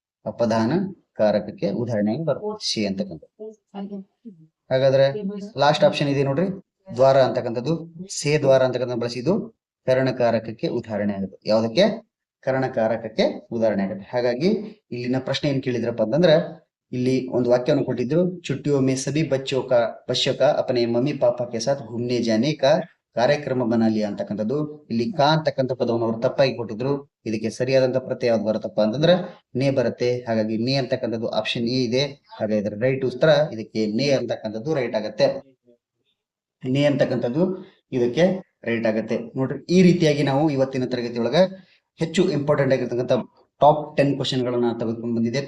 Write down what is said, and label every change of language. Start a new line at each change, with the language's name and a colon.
Kannada: ಅಪಧಾನ ಕಾರಕಕ್ಕೆ ಉದಾಹರಣೆಯಾಗಿ ಬರುತ್ತೆ ಸಿ ಅಂತಕ್ಕಂಥದ್ದು. ಹಾಗಾದ್ರೆ ಲಾಸ್ಟ್ ಆಪ್ಷನ್ ಇದೆ ನೋಡ್ರಿ, ದ್ವಾರ ಅಂತಕ್ಕಂಥದ್ದು. ಸೇ ದ್ವಾರ ಅಂತಕ್ಕಂಥ ಬಳಸಿದ್ದು ಕರ್ಣಕಾರಕಕ್ಕೆ ಉದಾಹರಣೆ ಆಗುತ್ತೆ. ಯಾವುದಕ್ಕೆ? ಕರ್ಣಕಾರಕಕ್ಕೆ ಉದಾಹರಣೆ ಆಗುತ್ತೆ. ಹಾಗಾಗಿ ಇಲ್ಲಿನ ಪ್ರಶ್ನೆ ಏನ್ ಕೇಳಿದ್ರಪ್ಪ ಅಂತಂದ್ರೆ ಇಲ್ಲಿ ಒಂದು ವಾಕ್ಯವನ್ನು ಕೊಟ್ಟಿದ್ರು.
Hindi: छुट्टियों में सभी बच्चों का अपने मम्मी पापा के साथ घूमने जाने का ಕಾರ್ಯಕ್ರಮ ಬನಾ ಲಿಯಾ
Kannada: ಅಂತಕ್ಕಂಥದ್ದು. ಇಲ್ಲಿ ಕಾ ಅಂತಕ್ಕಂಥ ಪದವನ್ನು ಅವರು ತಪ್ಪಾಗಿ ಕೊಟ್ಟಿದ್ರು. ಇದಕ್ಕೆ ಸರಿಯಾದಂತ ಪ್ರತ್ಯಯ ಯಾವ್ದು ಬರುತ್ತಪ್ಪ ಅಂತಂದ್ರೆ ನೇ ಬರುತ್ತೆ. ಹಾಗಾಗಿ ನೇ ಅಂತಕ್ಕಂಥದ್ದು ಆಪ್ಷನ್ ಎ ಇದೆ. ಹಾಗಾದ್ರೆ ರೈಟ್ ಉತ್ತರ ಇದಕ್ಕೆ ನೇ ಅಂತಕ್ಕಂಥದ್ದು ರೈಟ್ ಆಗತ್ತೆ. ನೇ ಅಂತಕ್ಕಂಥದ್ದು ಇದಕ್ಕೆ ರೈಟ್ ಆಗತ್ತೆ. ನೋಡ್ರಿ, ಈ ರೀತಿಯಾಗಿ ನಾವು ಇವತ್ತಿನ ತರಗತಿ ಒಳಗ ಹೆಚ್ಚು ಇಂಪಾರ್ಟೆಂಟ್ ಆಗಿರ್ತಕ್ಕಂಥ ಟಾಪ್ 10 ಕ್ವಶನ್ಗಳನ್ನ ತೆಗೆದುಕೊಂಡು ಬಂದಿದೆ.